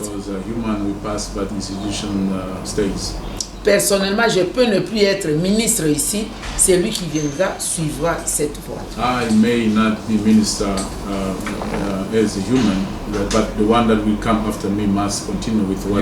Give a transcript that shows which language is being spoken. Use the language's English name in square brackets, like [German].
[English] Because human will pass, but institution stays. [French] Personnellement, je peux ne plus être ministre ici. Celui qui viendra suivra cette voie. [English] I may not be minister as a human, but the one that will come after me must continue with what